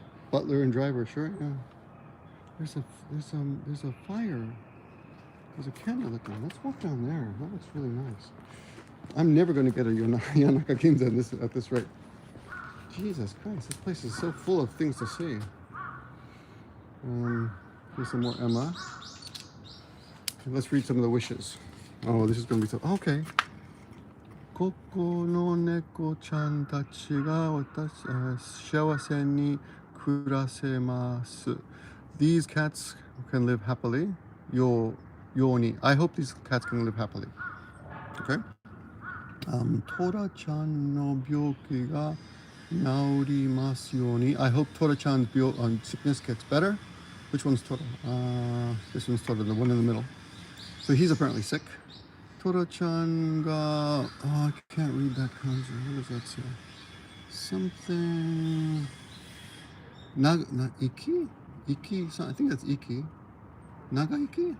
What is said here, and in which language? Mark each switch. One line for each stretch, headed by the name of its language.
English: Butler and driver, sure, yeah. There's a fire. There's a candle lit down. Let's walk down there. That looks really nice. I'm never going to get a Yanaka Ginza at this rate. Jesus Christ, this place is so full of things to see. Here's some more Emma. Let's read some of the wishes. Oh, this is going to be so... Okay.
Japanese: ここの猫ちゃんたちが幸せに暮らせます。
English: These cats can live happily. Yo ni. I hope these cats can live happily. Okay.
Japanese: トラちゃんの病気が治りますように.
English: I hope Tora-chan's sickness gets better. Which one's Tora? This one's Tora, the one in the middle. So he's apparently sick. Tora-chan ga... Oh, I can't read that kanji. What does that say? Something... Iki? Iki? I think that's Iki. Naga Iki?